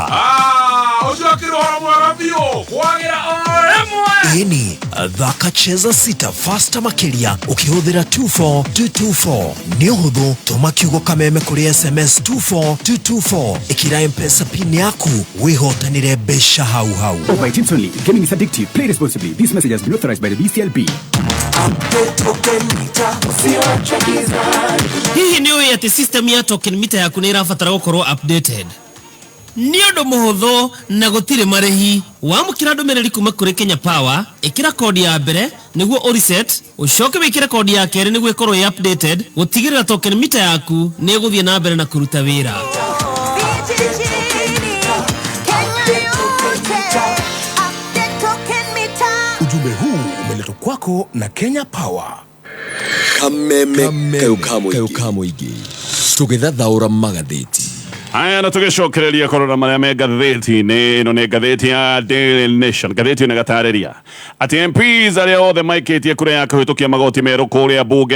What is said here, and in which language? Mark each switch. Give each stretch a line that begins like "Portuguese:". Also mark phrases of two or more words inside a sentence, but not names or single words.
Kikuyu: Ũcio akĩrora mwega biũ kwagĩra o rĩmwe. Ĩni thaka Cheza Sita faster makĩria ũkĩhũthĩra 24224. Nĩ ũhũthũ, tũma kiugo kameme kũrĩ SMS 24224 ĩkĩra M-Pesa pin yaku wĩhotanĩre mbeca hau.
English: By Teams only. Gaming is addictive. Play responsibly. This message has been authorized by the BCLB.
Kikuyu: Hihi nĩ ũĩ atĩ system ya
English: token meter
Kikuyu: yaku nĩ ĩrabatara gũkorwo updated? Nĩ ũndũ mũhũthũ na gũtirĩ marĩhi. Wamũkĩra ndũmĩrĩri kuma kũrĩ Kenya Power, ĩkĩra kodi ya mbere nĩguo ũreset, ũcoke wĩkĩre kodi ya kerĩ nĩguo ĩkorwo ĩ updated, gũtigĩrĩra
English: token meter
Kikuyu: yaku nĩ ĩgũthiĩ na mbere na kũruta wĩra.
Swahili: Ujumbe huu umeletwa kwako na Kenya Power.
Kikuyu: Kameme kayuka mũingĩ tũgĩthathaũra magathĩti. Aya na tũgĩcokereria korora marĩa me ngathĩti-inĩ. Ĩno nĩ ngathĩti ya Daily Nation. Ngathĩti ĩno ĩgatarĩria atĩ MPs arĩa othe maikĩtie kura ya kũhĩtũkia magoti merũ kũrĩa bunge.